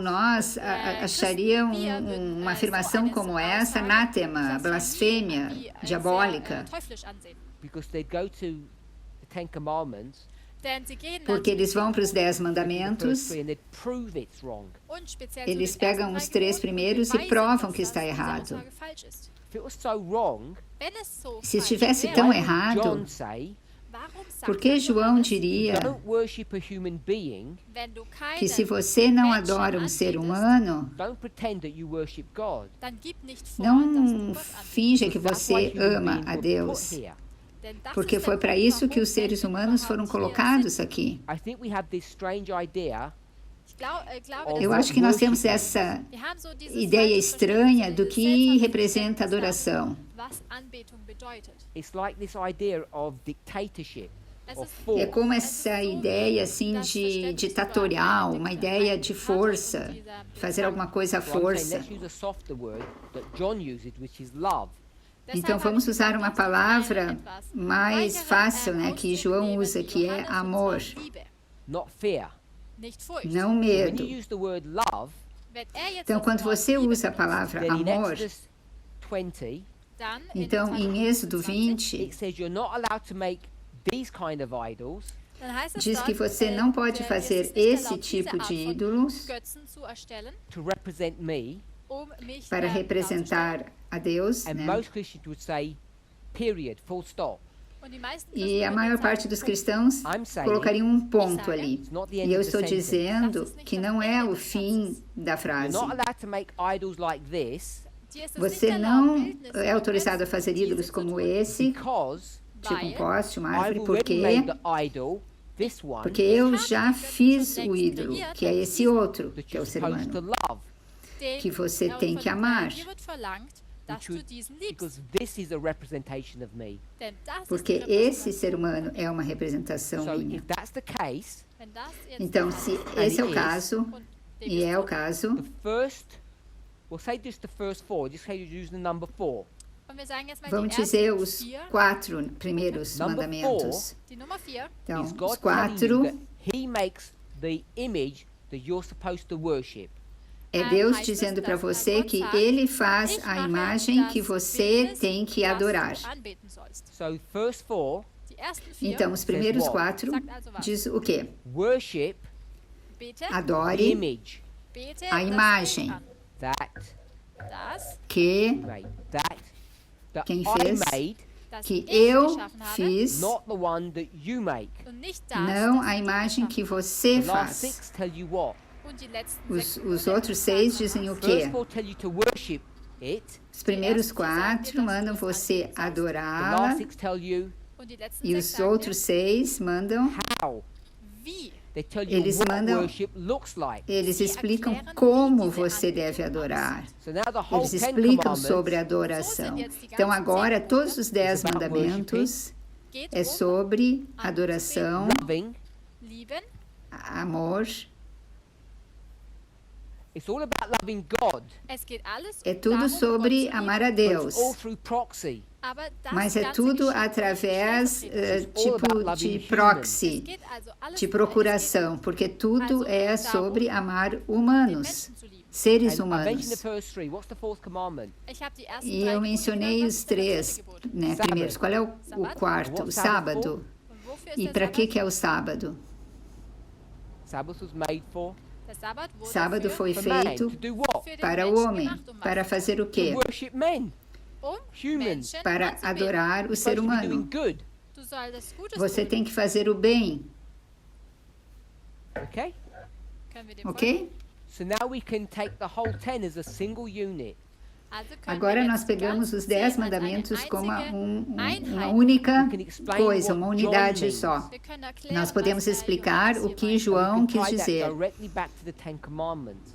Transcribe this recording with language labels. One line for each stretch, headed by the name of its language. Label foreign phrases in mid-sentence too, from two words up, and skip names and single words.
Portuguese: nós achariam uma afirmação como essa anátema, blasfêmia, diabólica,
English: Because they'd go to Ten Commandments,
German: Denn sie gehen dann
Portuguese: Porque
German: zu den
Portuguese: eles vão para os 10
English: the
Portuguese: mandamentos,
English: first three, and they'd prove it's wrong.
German: und speziell zu
Portuguese: eles
German: den
Portuguese: pegam
German: ersten
Portuguese: os 3 3
German: Geboten
Portuguese: primeiros
German: und
Portuguese: e
German: beweisen,
Portuguese: provam
German: dass
Portuguese: que está
German: diese
Portuguese: errado.
German: Aussage falsch ist.
English: If it was so wrong,
German: Wenn es so
Portuguese: Se
German: falsch
Portuguese: estivesse
German: wäre,
Portuguese: tão
English: why would
Portuguese: errado,
English: John say,
German: warum sagt
Portuguese: por que João
German: Johannes,
Portuguese: diria
English: don't worship a human being,
German: wenn du keinen
Portuguese: que se você não
German: Menschen
Portuguese: adora um ser
German: anbetest,
Portuguese: humano,
English: don't pretend that you worship God.
German: dann gib nicht vor, dass du
Portuguese: não
German: Gott anbetest.
Portuguese: finja que
English: That's why
Portuguese: você
English: human
Portuguese: ama
English: beings
Portuguese: a
English: were
Portuguese: Deus,
English: put here.
German: Denn das
Portuguese: porque
German: ist
Portuguese: foi
German: der
Portuguese: para
German: Grund,
Portuguese: isso que
German: warum
Portuguese: os seres
German: Menschen
Portuguese: humanos foram
German: überhaupt hier
Portuguese: colocados
German: sind.
Portuguese: aqui.
English: I think we have this strange idea
German: Ich glaube,
English: of
Portuguese: Eu
English: what
Portuguese: acho que nós temos
English: worship
Portuguese: essa
German: wir haben so dieses
Portuguese: ideia
German: falsche
Portuguese: estranha
German: Verständnis,
Portuguese: do
German: dieses
Portuguese: que
German: seltsame
Portuguese: representa a
German: Verständnis davon,
Portuguese: adoração.
German: was Anbetung bedeutet.
English: It's like this idea of dictatorship,
German: Es
English: of
German: ist
English: force.
Portuguese: É como essa ideia assim de ditatorial, uma ideia de força, fazer alguma coisa à
English: So I'm saying,
Portuguese: força.
English: let's use a softer word that John uses, which is love.
Portuguese: Então vamos usar uma palavra mais fácil, né, que João usa, que é amor,
English: Not fear.
German: Nicht Furcht.
Portuguese: não
English: When
Portuguese: medo.
English: you use the word love,
German: Wenn jetzt
Portuguese: Então,
German: das
Portuguese: quando
German: Wort
Portuguese: você
German: Liebe
Portuguese: usa a
German: benutzt,
Portuguese: palavra
English: then in
Portuguese: amor,
English: Exodus 20,
German: dann
Portuguese: então em Êxodo 20,
English: it says you're not allowed to make these kind of idols
German: dann heißt es
Portuguese: diz que
German: dort,
Portuguese: você não pode
German: es
Portuguese: fazer
German: ist nicht
Portuguese: esse
German: erlaubt, diese
Portuguese: tipo
German: Art
Portuguese: de
German: von
Portuguese: ídolos
German: Götzen zu erstellen,
English: to represent me,
German: mich
Portuguese: para
German: darzustellen.
Portuguese: representar a Deus,
English: and
Portuguese: né?
English: most Christians would say, period, full stop.
German: Und die meisten
Portuguese: E
German: Christen
Portuguese: a
German: würden
Portuguese: maior
German: sagen,
Portuguese: parte dos cristãos
English: I'm saying
Portuguese: colocariam um ponto ali.
English: it's not the end
Portuguese: E eu
English: of the
Portuguese: estou
English: sentence.
Portuguese: dizendo que não é o fim da
English: You're
Portuguese: frase.
English: not allowed to make idols like this
German: dir ist es nicht
Portuguese: Você
German: erlaubt,
Portuguese: não
German: Bildnisse
Portuguese: é autorizado a
German: zu
Portuguese: fazer ídolos
German: diese
Portuguese: como
German: zu tun,
Portuguese: esse,
English: because
Portuguese: tipo um poste, uma árvore,
English: I've already made
Portuguese: porque
English: the idol, this one,
Portuguese: porque eu já fiz o ídolo, que é esse outro,
English: that
Portuguese: que é o
English: you're
Portuguese: ser
English: supposed to
Portuguese: humano.
English: love.
German: den
Portuguese: que você
German: er
Portuguese: tem
German: von
Portuguese: que
German: dir-
Portuguese: amar.
German: Dir wird verlangt, dass
English: Which
German: du diesen
English: Because
German: liebst.
English: this is a representation of me.
German: Denn das ist
Portuguese: Porque
German: die
Portuguese: esse ser
German: Repräsentation.
Portuguese: humano é uma representação
English: So
Portuguese: minha.
English: if that's the case,
German: Wenn das jetzt
Portuguese: Então,
German: der
Portuguese: se
German: Fall
Portuguese: esse é o
German: is,
Portuguese: caso,
German: und dem
Portuguese: e
German: ist
Portuguese: é o
German: so,
Portuguese: caso,
English: the first, we'll say just the first four, just say you use the number 4.
German: und wir sagen jetzt mal
Portuguese: vamos
German: die
Portuguese: dizer
German: ersten
Portuguese: os
German: 4,
Portuguese: 4 primeiros
English: Number
Portuguese: mandamentos.
German: die Nummer 4,
Portuguese: Então,
English: Is
Portuguese: os
English: God telling you
Portuguese: 4
English: that He makes the image that you're supposed to worship.
Portuguese: é Deus dizendo para você que Ele faz a imagem que você tem que adorar.
German: anbeten sollst.
English: So first 4,
German: Die ersten 4,
Portuguese: Então, os primeiros
English: what?
Portuguese: 4
German: sagt also was?
Portuguese: diz o quê?
English: worship
German: Bete,
English: the
Portuguese: Adore
English: image
German: bete
Portuguese: a
German: das
Portuguese: imagem.
German: Bild an.
English: that
German: Das,
Portuguese: que
English: made, that
Portuguese: Quem
English: I
Portuguese: fez?
English: made,
German: das
Portuguese: que
German: ich
Portuguese: eu
German: geschaffen habe
Portuguese: fiz,
English: not the one that you make.
German: und nicht das,
Portuguese: não
German: das
Portuguese: a
German: du
Portuguese: imagem
German: geschaffen
Portuguese: que você
English: The last
Portuguese: faz.
English: 6 tell you what?
German: hast. Und die letzten
Portuguese: Os,
German: 6
Portuguese: os outros 6 dizem o quê?
English: First 4 tell you to worship it.
Portuguese: Os primeiros 4 mandam você
English: The
Portuguese: adorá-la
English: last 6 tell you
German: und die letzten
Portuguese: e
German: 6
Portuguese: os
German: sagen
Portuguese: outros 6 mandam,
English: how.
German: wie.
English: They tell you
Portuguese: Eles
English: what
Portuguese: mandam-
English: worship looks like.
Portuguese: eles explicam como você deve adorar.
English: So now the whole
Portuguese: Eles
English: 10
Portuguese: explicam sobre
English: commandments
Portuguese: adoração. Então agora todos os 10 mandamentos
German: Geht
Portuguese: é sobre adoração,
English: loving.
German: lieben,
Portuguese: amor,
English: It's all about loving God,
German: es geht alles
Portuguese: é tudo
German: darum,
Portuguese: sobre
German: Gott zu
Portuguese: amar a
English: but it's
Portuguese: Deus.
English: all through proxy.
German: Aber das
Portuguese: Mas é
German: Ganze
Portuguese: tudo
German: geschieht durch
Portuguese: através
German: Stellvertretung.
Portuguese: tipo de
German: Es
Portuguese: proxy,
German: geht also alles
Portuguese: de
German: es
Portuguese: procuração, porque tudo é sobre amar
German: geht, den
Portuguese: humanos,
German: Menschen zu lieben.
Portuguese: seres
English: And I mentioned the
Portuguese: humanos.
English: first 3. What's the fourth commandment?
German: Ich habe die ersten
Portuguese: E
German: 3
Portuguese: eu
German: Gebote
Portuguese: mencionei
German: genannt,
Portuguese: os
German: was ist denn das
Portuguese: 3,
German: dritte Gebot?
Portuguese: né, primeiros. Qual é o quarto? O sábado.
German: Und wofür ist
Portuguese: E
German: der
Portuguese: para
German: Sabbat?
Portuguese: que é o sábado?
English: Sabbath was made for
German: Der Sabbat wurde
Portuguese: Sábado
German: für,
Portuguese: foi
English: for man.
Portuguese: feito
English: To do what?
German: für den
Portuguese: para o
German: Menschen
Portuguese: homem,
German: gemacht, um
Portuguese: para
German: was?
Portuguese: fazer o
English: To
Portuguese: quê?
English: worship men.
German: Um
English: humans,
German: Menschen
Portuguese: Para
German: anzubeten.
Portuguese: adorar o
English: You're
Portuguese: ser
English: supposed to be doing
Portuguese: humano.
English: good.
German: Du solltest Gutes
Portuguese: Você
German: tun.
Portuguese: tem que fazer o bem,
English: Okay?
German: Können wir dem folgen?
Portuguese: ok?
English: So now we can take the whole 10 as a single unit.
German: Also können
Portuguese: Agora
German: wir
Portuguese: nós
German: jetzt
Portuguese: pegamos
German: ganz
Portuguese: os 10
German: als eine
Portuguese: mandamentos como
German: einzige
Portuguese: uma
German: Einheit.
Portuguese: única
English: We can explain
Portuguese: coisa,
English: what
Portuguese: uma
English: John
Portuguese: unidade
English: means. só.
German: Wir können erklären,
Portuguese: Nós podemos
German: was
Portuguese: explicar
German: Johannes
Portuguese: o
German: hier
Portuguese: que
German: meint.
Portuguese: João
English: We quis can tie that dizer. directly back to the 10 commandments.